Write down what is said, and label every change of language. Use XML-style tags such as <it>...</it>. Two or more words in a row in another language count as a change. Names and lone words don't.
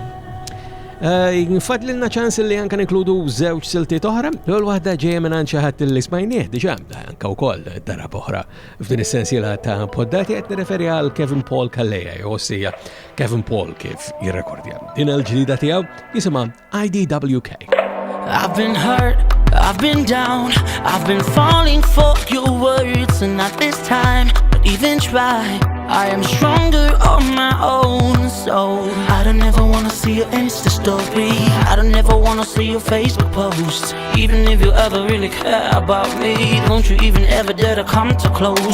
<mt>Nfadlilna ċans li anka nikludu żewġ siltiet oħra, l-ewwel waħda ġejja minn xi ħadd li smajnieh diġà anke wkoll darab oħra f'din is-sensiela ta' poddati qed nirreferi għal Kevin Paul Kalleja jew ossija Kevin Paul kif jirrekordja. Din il-ġdida tiegħu jisimha IDWK.</mt> <en>I've been hurt, I've been down, I've been falling for your words and not this time, but even try. I am stronger on my own, so I don't ever wanna see your Insta story. I don't ever wanna see your Facebook post. Even if you ever really care about me, don't you even ever dare to come too close.</en>